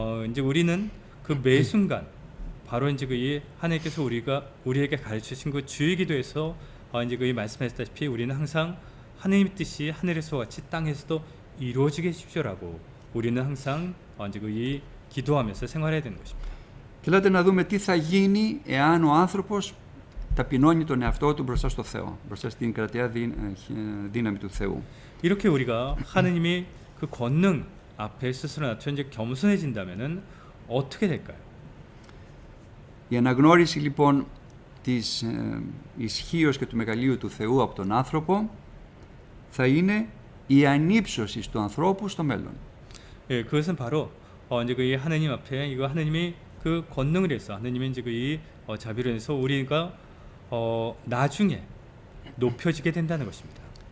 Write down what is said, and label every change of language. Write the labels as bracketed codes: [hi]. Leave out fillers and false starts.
[ko] 이제 우리는 그 매 순간 바로 이제 그 하나님께서 우리에게 가르치신 그 주의 기도에서 이제 그 말씀하셨다시피 우리는 항상 하느님의 뜻이 하늘에서 같이 땅에서도 이루어지게 해주십시오라고 우리는 항상 이제 그 기도하면서 생활해야 되는 것입니다. [el] Και λέτε να δούμε τι θα γίνει εάν ο άνθρωπος ταπεινώνει τον εαυτό του μπροστά στο Θεό, μπροστά στην κρατεά δύναμη του Θεού. [ko] 이렇게 우리가 하느님의 그 권능 앞에 스스로 낮춰 이제 겸손해진다면은 어떻게 될까요? [el] Η αναγνώριση λοιπόν της ισχύως και του μεγαλείου του Θεού από τον άνθρωπο θα είναι η ανύψωση του ανθρώπου στο μέλλον. [ko] 예, 그것은 바로 이제 그 하느님 앞에 이거 하느님이 그 권능을 해서 하느님의 이제 그 자비를 해서 우리가 나중에 높여지게 된다는 것입니다.